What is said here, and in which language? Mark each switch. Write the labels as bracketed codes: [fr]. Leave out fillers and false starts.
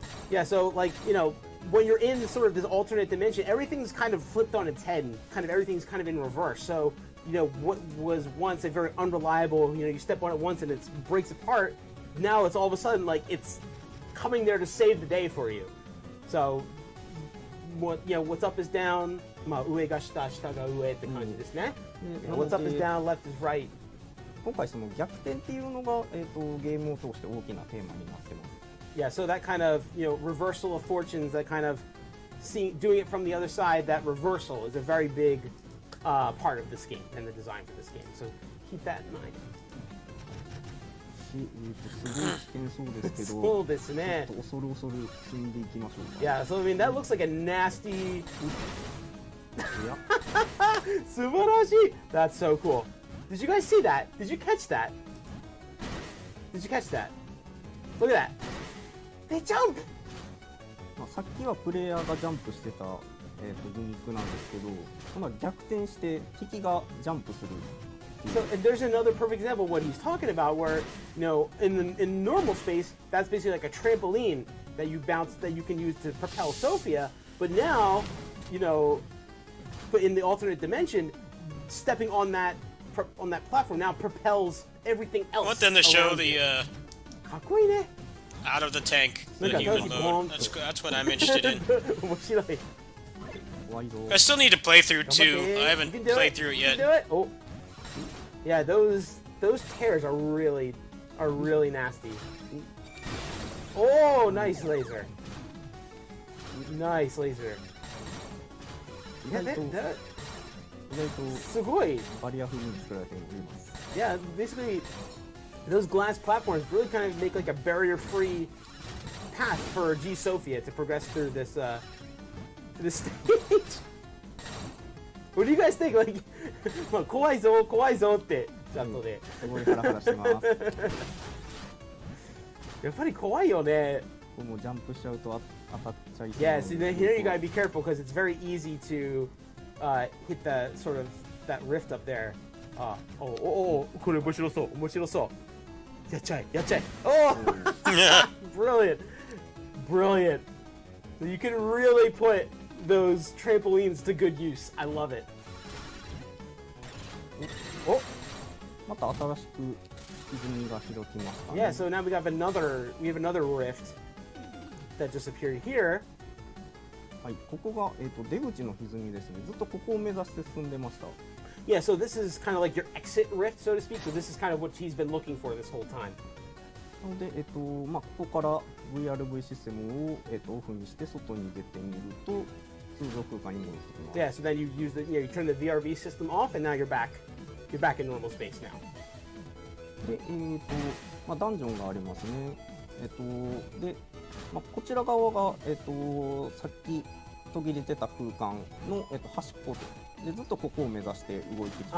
[en] Yeah, so like when you're in sort of this alternate dimension, everything's kind of flipped on its head, and kind of everything's kind of in reverse. So what was once a very unreliable, you step on it once and it breaks apart. Now it's all of a sudden like it's coming there to save the day for you. So what's up is down. [ja] まあ上が下、下が上って感じですね。 [en] What's up is down, left is right. [ja] 今回その逆転っていうのが、ゲームを通して大きなテーマになってます。 [en] Yeah, so that kind of, reversal of fortunes, that kind of doing it from the other side, that reversal is a very big part of this game and the design for this game. So keep that in mind. [ja] すごい危険そうですけど、そうですね。ちょっと恐る恐る進んでいきましょうか。 [en] Yeah, so I mean that looks like a nasty. [ja] 素晴らしい. [en] That's so cool. Did you guys see that? Did you catch that? Did you catch that? Look at that. They jump. [ja] さっきはプレイヤーがジャンプしてた、ギミックなんですけど、今逆転して敵がジャンプする。 [en] So and there's another perfect example of what he's talking about, where in normal space, that's basically like a trampoline that you bounce that you can use to propel Sophia. But now, but in the alternate dimension, stepping on that platform now propels everything else. I want them to show the [ja] かっこいいね。 [en] out of the tank, the human mode. That's what I'm interested in. [ja] 面白い。 [en] I still need to play through 2. I haven't played through it yet. Oh. Yeah, those tears are really nasty. Oh, nice laser. Nice laser. Yeah, that [ja] すごい。バリア風に作られております。 [en] Yeah, basically, those glass platforms really kind of make like a barrier-free path for G Sophia to progress through this stage. What do you guys think? Like, [ja] まあ怖いぞってちゃんとね。すごいハラハラしてます。やっぱり怖いよね。もうジャンプしちゃうと当たっちゃいそう。 [en] Yeah, so then here you gotta be careful because it's very easy to hit the sort of that rift up there. [ja] これ面白そう。やっちゃえ。 [en] Oh, brilliant. So you can really put those trampolines to good use. I love it. [ja] お、また新しく泉が開きましたね。 [en] Yeah, so now we have another rift that just appeared here. [ja] はい、ここが出口の歪みですね。ずっとここを目指して進んでました。 [en] Yeah, so this is kind of like your exit rift, so to speak. So this is kind of what he's been looking for this whole time. [ja] なのでここから VRV システムをオフにして外に出てみると通常空間に戻ってきます。 [en] Yeah, so then you use you turn the VRV system off, and now you're back in normal space now. [ja] でダンジョンがありますね。でこちら側がさっき途切れてた空間の端っこでずっとここを目指して動いてきてた。